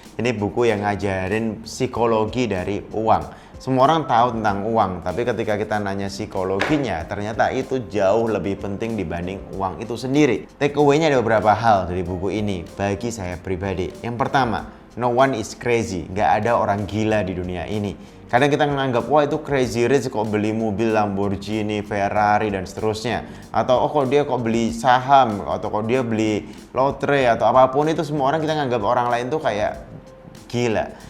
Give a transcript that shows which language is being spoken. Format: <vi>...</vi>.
<id>Ini buku yang ngajarin psikologi dari uang. Semua orang tahu tentang uang, tapi ketika kita nanya psikologinya, ternyata itu jauh lebih penting dibanding uang itu sendiri. Take away-nya ada beberapa hal dari buku ini bagi saya pribadi. Yang pertama,</id> <en>no one is crazy.</en> <id>Gak ada orang gila di dunia ini. Kadang kita menganggap, wah itu crazy rich kok beli mobil Lamborghini, Ferrari, dan seterusnya. Atau oh kok dia kok beli saham, atau kok dia beli lotre, atau apapun itu semua orang kita nganggap orang lain tuh kayak gila.</id>